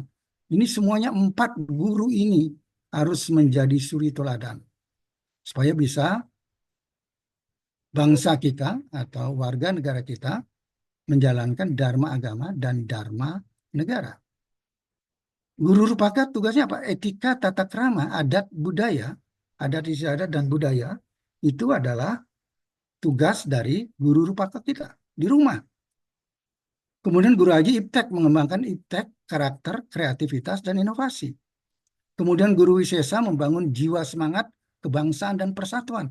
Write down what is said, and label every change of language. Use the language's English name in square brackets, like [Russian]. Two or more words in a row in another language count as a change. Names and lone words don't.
[Indonesian] Ini semuanya 4 guru ini harus menjadi suri teladan. Supaya bisa bangsa kita atau warga negara kita menjalankan dharma agama dan dharma negara. Guru rupaka tugasnya apa? Etika, tata krama, adat, budaya, adat istiadat dan budaya itu adalah tugas dari guru rupaka kita di rumah. Kemudian guru haji iptek, mengembangkan iptek, karakter, kreativitas, dan inovasi. Kemudian Guru Wisesa membangun jiwa semangat kebangsaan dan persatuan.